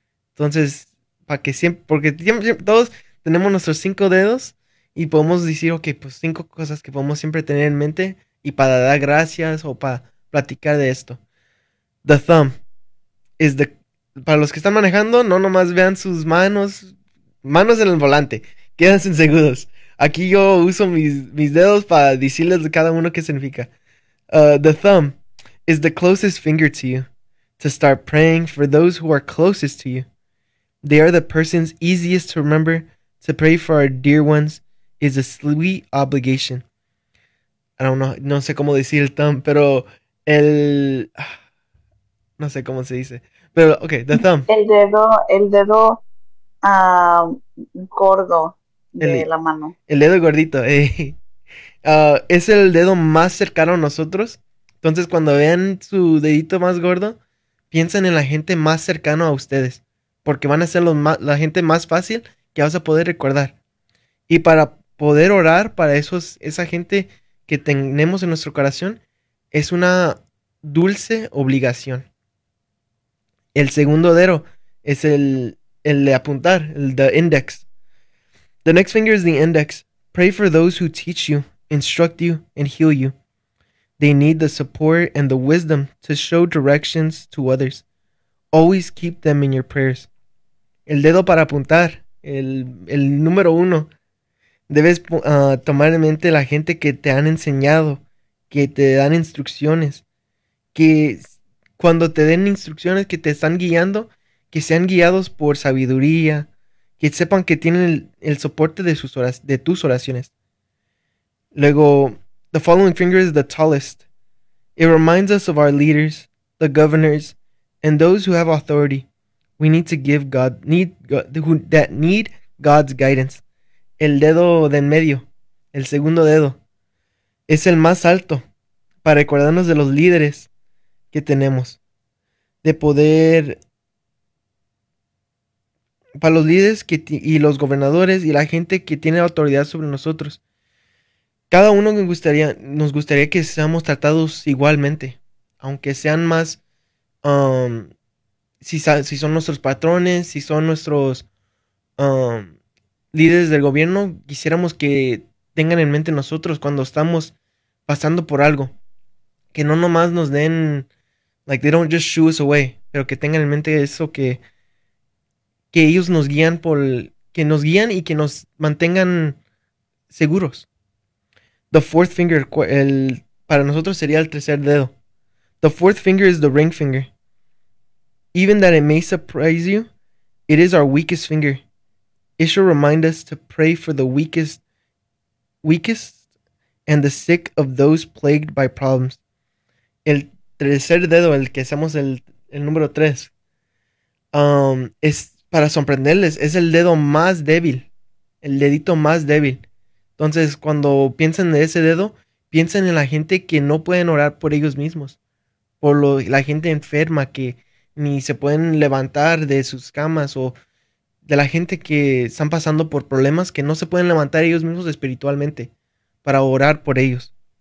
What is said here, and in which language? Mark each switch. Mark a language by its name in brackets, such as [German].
[Spanish] Entonces, para que siempre, porque siempre, todos tenemos nuestros cinco dedos y podemos decir, ok, pues cinco cosas que podemos siempre tener en mente y para dar gracias o para platicar de esto. [English] The thumb is the. [Spanish] Para los que están manejando, no nomás vean sus manos, manos en el volante, quédense seguros. Aquí yo uso mis dedos para decirles de cada uno qué significa. [English] The thumb is the closest finger to you. To start praying for those who are closest to you. They are the person's easiest to remember. To pray for our dear ones is a sweet obligation. I don't know, [Spanish] no sé cómo decir el thumb, pero el. No sé cómo se dice. Pero, ok, the thumb. El dedo gordo de El la mano. dedo gordito. Es el dedo más cercano a nosotros. Entonces, cuando vean su dedito más gordo, piensen en la gente más cercana a ustedes. Porque van a ser la gente más fácil que vas a poder recordar. Y para poder orar para esa gente que tenemos en nuestro corazón, es una dulce obligación. El segundo dedo es el de apuntar, el de index. [English] The next finger is the index. Pray for those who teach you, instruct you, and heal you. They need the support and the wisdom to show directions to others. Always keep them in your prayers. [Spanish] El dedo para apuntar, el número uno. Debes tomar en mente la gente que te han enseñado, que te dan instrucciones, que. Cuando te den instrucciones que te están guiando, que sean guiados por sabiduría, que sepan que tienen el soporte de tus oraciones. [English] Luego, the following finger is the tallest. It reminds us of our leaders, the governors, and those who have authority. We need to give God, need God, who, that need God's guidance. [Spanish] El dedo de en medio, el segundo dedo, es el más alto para recordarnos de los líderes que tenemos de poder para los líderes y los gobernadores y la gente que tiene autoridad sobre nosotros. Cada uno nos gustaría que seamos tratados igualmente, aunque sean más si son nuestros patrones, si son nuestros líderes del gobierno, quisiéramos que tengan en mente nosotros cuando estamos pasando por algo, que no nomás nos den. [English] Like they don't just shoo us away, [Spanish] pero que tengan en mente eso que ellos nos guían que nos guían y que nos mantengan seguros. [English] The fourth finger, [Spanish] para nosotros sería el tercer dedo. [English] The fourth finger is the ring finger. Even that it may surprise you, it is our weakest finger. It should remind us to pray for the weakest and the sick of those plagued by problems. [Spanish] El tercer dedo, el que hacemos el número 3, es para sorprenderles, es el dedo más débil, el dedito más débil. Entonces, cuando piensen en ese dedo, piensen en la gente que no pueden orar por ellos mismos, por la gente enferma que ni se pueden levantar de sus camas o de la gente que están pasando por problemas que no se pueden levantar ellos mismos espiritualmente para orar por ellos.